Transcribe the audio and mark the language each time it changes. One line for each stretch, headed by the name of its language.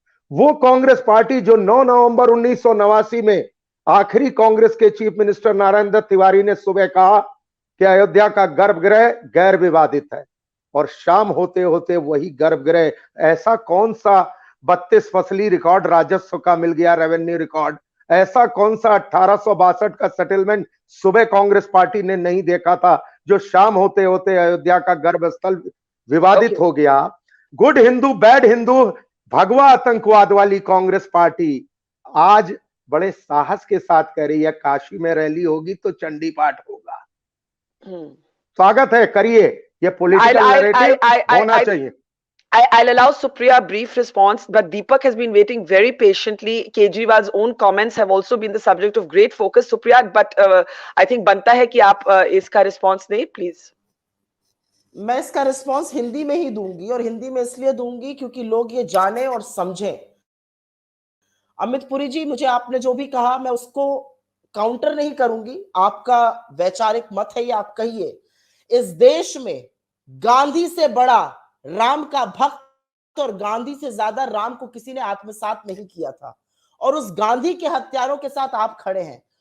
Hindi: वो कांग्रेस पार्टी जो 9 नवंबर 1989 में आखिरी कांग्रेस के चीफ मिनिस्टर नारायण दत्त तिवारी ने सुबह कहा कि अयोध्या का गर्भगृह गैर विवादित है, और शाम होते होते वही गर्भगृह, ऐसा कौन सा 32 फसली रिकॉर्ड राजस्व का मिल गया, रेवेन्यू रिकॉर्ड, ऐसा कौन सा 1862 का सेटलमेंट सुबह कांग्रेस पार्टी ने नहीं देखा था, जो शाम होते होते अयोध्या का गर्भस्थल विवादित हो गया। गुड हिंदू बैड हिंदू भगवा आतंकवाद वाली कांग्रेस पार्टी आज बड़े साहस के साथ कह रही है काशी में रैली होगी तो चंडी पाठ होगा। स्वागत है, करिए। ये पॉलिटिकल नैरेटिव होना चाहिए।
English: I'll allow Supriya a brief response, but Deepak has been waiting very patiently. Kejriwal's own comments have also been the subject of great focus. Supriya, but I think
Hindi: बनता है कि आप इसका response दें,
English: please.
Hindi: मैं इसका रिस्पांस हिंदी में ही दूंगी, और हिंदी में इसलिए दूंगी क्योंकि लोग ये जाने और समझें। अमित पुरी जी, मुझे आपने जो भी कहा मैं उसको काउंटर नहीं करूंगी, आपका वैचारिक मत है, ये आप कहिए। इस देश में गांधी से बड़ा राम का भक्त और गांधी से ज्यादा राम को किसी ने आत्मसात नहीं किया था, और उस गांधी के हत्यारों के साथ आप खड़े हैं।